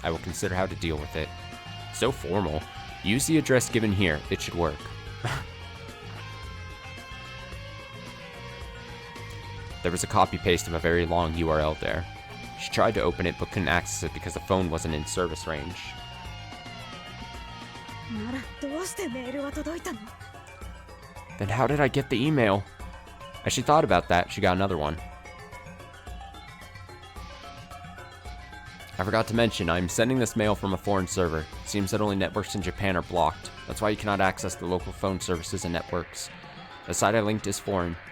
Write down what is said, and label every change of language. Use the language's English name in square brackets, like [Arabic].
[English] I will consider how to deal with it. So formal. Use the address given here. It should work. There was a copy-paste of a very long URL there. She tried to open it but couldn't access it because the phone wasn't in service range. [Japanese] ならどうしてメールは届いたの？ [English] Then how did I get the email? As she thought about that, she got another one. I forgot to mention, I'm sending this mail from a foreign server. It seems that only networks in Japan are blocked. That's why you cannot access the local phone services and networks. The site I linked is foreign.